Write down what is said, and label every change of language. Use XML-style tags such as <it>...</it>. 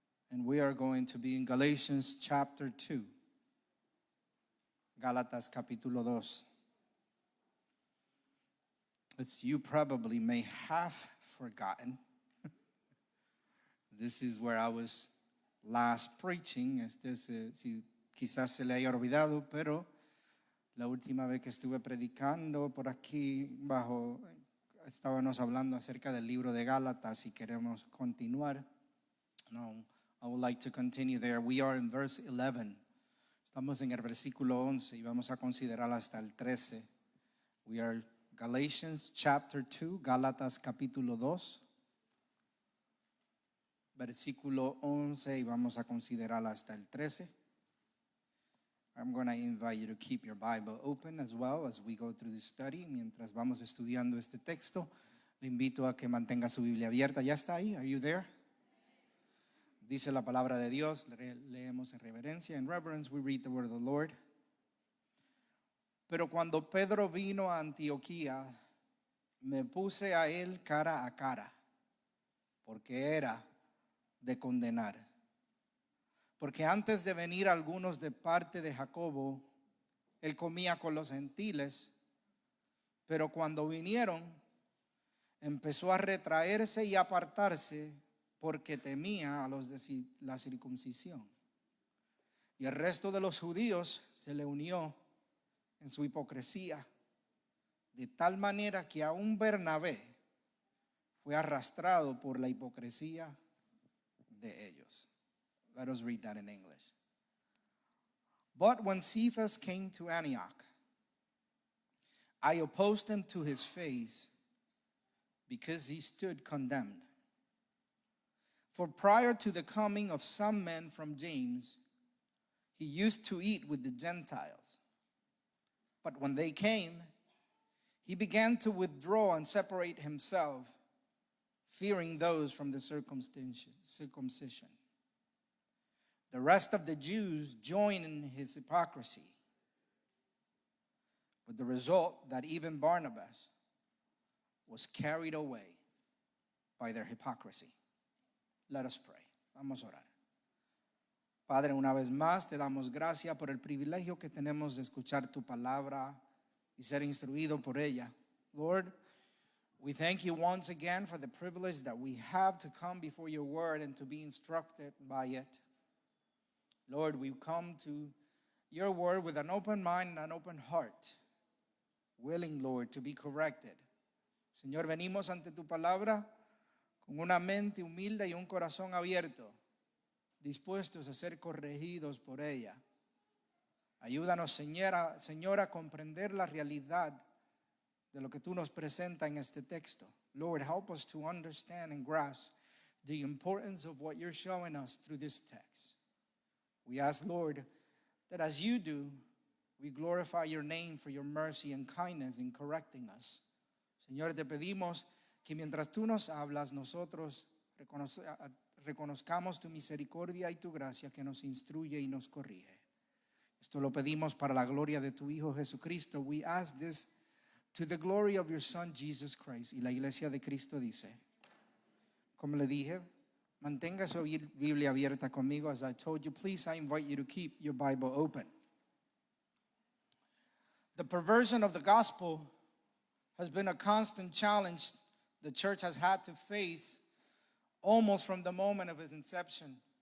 <en>And we are going to be in Galatians chapter 2.</en> <es>Gálatas capítulo 2.</es> <en>As you probably may have forgotten, this is where I was last preaching.</en> <es>Si quizás se le haya olvidado, pero la última vez que estuve predicando por aquí bajo, estábamos hablando acerca del libro de Gálatas y queremos continuar.</es> <en>No, I would like to continue there. We are in verse 11.</en> <es>Estamos en el versículo 11 y vamos a considerar hasta el 13.</es> <en>We are Galatians chapter 2,</en> <es>Gálatas capítulo 2, versículo 11 y vamos a considerar hasta el 13.</es> <en>I'm going to invite you to keep your Bible open as well as we go through this study.</en> <es>Mientras vamos estudiando este texto, le invito a que mantenga su Biblia abierta. ¿Ya está ahí?</es> <en>Are you there?</en> <es>Dice la palabra de Dios, leemos en reverencia.</es> <en>In reverence, we read the word of the Lord.</en> <es>Pero cuando Pedro vino a Antioquía, me puse a él cara a cara, porque era de condenar. Porque antes de venir algunos de parte de Jacobo, él comía con los gentiles, pero cuando vinieron, empezó a retraerse y apartarse porque temía a los de la circuncisión. Y el resto de los judíos se le unió en su hipocresía, de tal manera que aún Bernabé fue arrastrado por la hipocresía de ellos.</es> <en>Let us read that in English. But when Cephas came to Antioch, I opposed him to his face because he stood condemned. For prior to the coming of some men from James, he used to eat with the Gentiles. But when they came, he began to withdraw and separate himself, fearing those from the circumcision. The rest of the Jews joined in his hypocrisy, with the result that even Barnabas was carried away by their hypocrisy. Let us pray.</en> <es>Vamos a orar. Padre, una vez más te damos gracias por el privilegio que tenemos de escuchar tu palabra y ser instruido por ella.</es> <en>Lord, we thank you once again for the privilege that we have to come before your word and to be instructed by it. Lord, we come to your word with an open mind and an open heart, willing, Lord, to be corrected.</en> <es>Señor, venimos ante tu palabra con una mente humilde y un corazón abierto, dispuestos a ser corregidos por ella. Ayúdanos, Señora, a comprender la realidad de lo que tú nos presentas en este texto.</es> <en>Lord, help us to understand and grasp the importance of what you're showing us through this text. We ask, Lord, that as you do, we glorify your name for your mercy and kindness in correcting us.</en> <es>Señor, te pedimos que mientras tú nos hablas, nosotros reconozcamos tu misericordia y tu gracia que nos instruye y nos corrige. Esto lo pedimos para la gloria de tu Hijo Jesucristo.</es> <en>We ask this to the glory of your Son, Jesus Christ.</en> <es>Y la iglesia de Cristo dice, como le dije, mantenga su Biblia abierta conmigo.</es> <en>As I told you, please, I invite you to keep your Bible open. The perversion of the gospel has been a constant challenge the church has had to face almost from the moment of its inception.</en>